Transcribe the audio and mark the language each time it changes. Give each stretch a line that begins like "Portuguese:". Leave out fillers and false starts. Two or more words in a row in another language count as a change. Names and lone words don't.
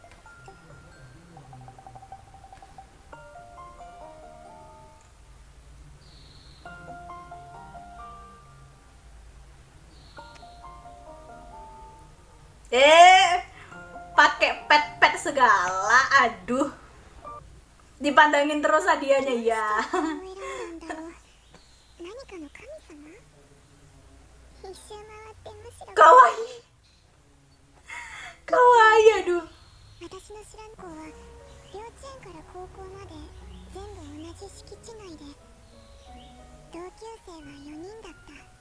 Indonesian: Pakai pet segala, aduh. Dipandangin terus hadiahnya ya. Kawaii. Kawaii, aduh.
Japanese: 私の知らん子は幼稚園から高校まで全部同じ敷地内で同級生は4人だった。